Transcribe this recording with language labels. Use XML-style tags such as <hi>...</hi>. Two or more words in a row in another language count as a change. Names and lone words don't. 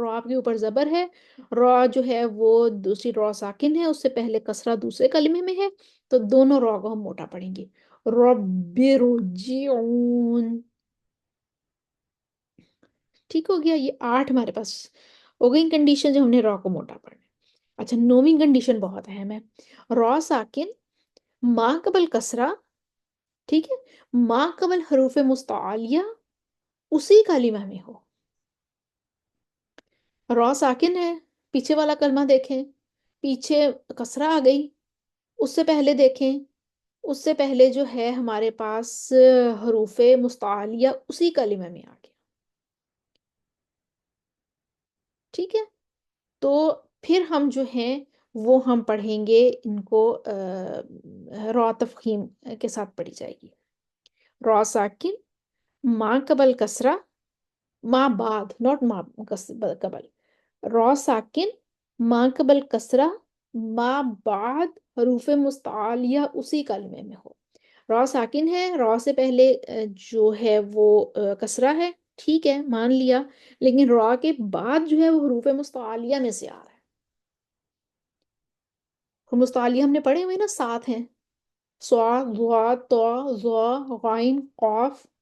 <ur>را کے اوپر زبر ہے، را جو ہے وہ دوسری را ساکن ہے، اس سے پہلے کسرہ دوسرے کلمے میں ہے، تو دونوں را کو ہم موٹا پڑھیں گے.</ur> <ar>رب ارجعون.</ar> <ur>ٹھیک ہو گیا. یہ 8 ہمارے پاس ہو گئی کنڈیشن جو ہم نے را کو موٹا پڑھنا ہے. اچھا، 9ویں کنڈیشن بہت اہم ہے. را ساکن ما قبل کسرہ، ٹھیک ہے، ما قبل حروف مستعلیہ اسی کلمہ میں ہو. را ساکن ہے، پیچھے والا کلمہ دیکھیں، پیچھے کسرہ آ گئی. اس سے پہلے دیکھیں، اس سے پہلے جو ہے ہمارے پاس حروف مستعلیہ اسی کلمہ میں آ گیا. ٹھیک ہے، تو پھر ہم جو ہیں وہ ہم پڑھیں گے ان کو را تفخیم کے ساتھ پڑھی جائے گی. را ساکن ما قبل کسرہ، ما بعد، ناٹ ما قبل. را ساکن ما قبل کسرہ ما بعد حروف مستعلیہ اسی کلمے میں ہو. را ساکن ہے، را سے پہلے جو ہے وہ کسرہ ہے، ٹھیک ہے مان لیا، لیکن را کے بعد جو ہے وہ حروف مستعلیہ میں سے آ رہا ہے. حروف مستعلیہ ہم نے پڑھے ہوئے نا، 7 ہیں: صاد، ضاد، طا، ظا، غین، قاف.</ur>